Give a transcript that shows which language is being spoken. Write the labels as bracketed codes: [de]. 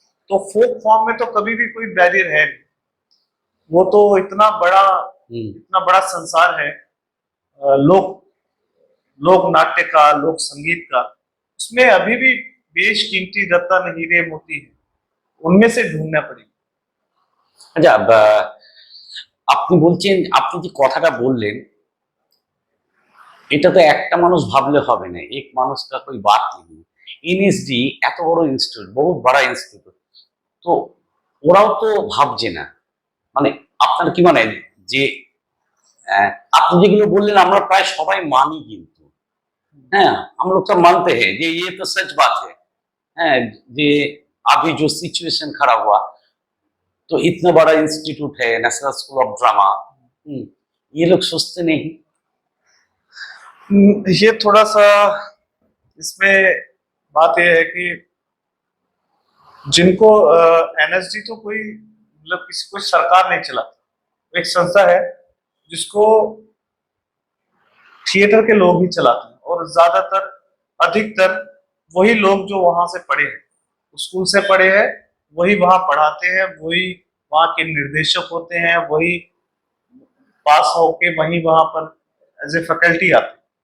[hi] तो फोक फॉर्म में तो कभी भी कोई बैरियर है नहीं, वो तो इतना बड़ा संसार है लोक लोक नाट्य का, लोक संगीत का। उसमें अभी भी बेशकीमती रत्न हीरे मोती है, उनमें से ढूंढना पड़ेगा। [bn] আচ্ছা, আপনি বলছেন, আপনি যে কথাটা বললেন, এটা তো একটা মানুষ ভাবলে হবে না, [hi] এক মানুষ কা কোই বাত নেই। [bn] এনএসডি এত বড় ইনস্টিটিউট, বহুত বড় ইনস্টিটিউট, তো ওরাও তো ভাবছে না। মানে আপনার কি মনে হয় যে আহ, আপনি যেগুলো বললেন আমরা প্রায় সবাই মানি, কিন্তু হ্যাঁ, [hi] हम लोग सब मानते हैं [bn] যে [hi] ये तो सच बात है। हाँ, যে अभी जो सिचुएशन खड़ा हुआ, तो इतना बड़ा इंस्टीट्यूट है नेशनल स्कूल ऑफ ड्रामा, ये लोग सोचते नहीं। ये थोड़ा सा इसमें बात यह है कि जिनको एनएसडी तो कोई मतलब कोई सरकार नहीं चलाती, एक संस्था है जिसको थिएटर के लोग ही चलाते हैं, और ज्यादातर अधिकतर वही लोग जो वहां से पढ़े हैं, स्कूल से पढ़े हैं, वही वहां पढ़ाते हैं, वही वहां के निर्देशक होते हैं, वही पास होके वही वहां पर एज ए फैकल्टी आते हैं।